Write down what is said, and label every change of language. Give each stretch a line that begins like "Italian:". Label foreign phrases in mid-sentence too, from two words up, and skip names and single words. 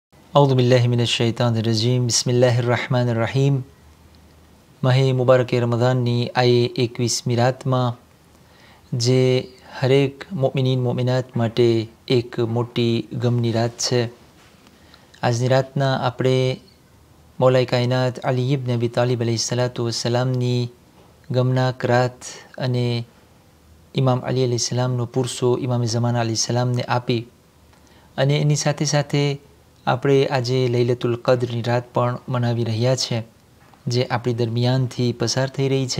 Arabic: أعوذ بالله من الشيطان الرجيم بسم الله الرحمن الرحيم
Gujarati: માહે મુબારકે રમઝાનની આ 21મી રાતમાં જે હરેક મોમિનીન મોમિનાત માટે એક મોટી ગમની રાત છે. આજની રાતના આપણે મૌલાએ કાયનાત અલી ઇબ્ન અબી તાલિબ
Arabic: عليه الصلاة والسلام
Gujarati: ગમનાક રાત અને ઇમામ અલી અલૈહિસ્સલામનો પુરસો ઇમામ ઝમાના અલૈહિસ્સલામને આપી અને એની સાથે સાથે આપણે આજે લૈલતુલ કદ્રની રાત પણ મનાવી રહ્યા છે, જે આપણી દરમિયાનથી પસાર થઈ રહી છે.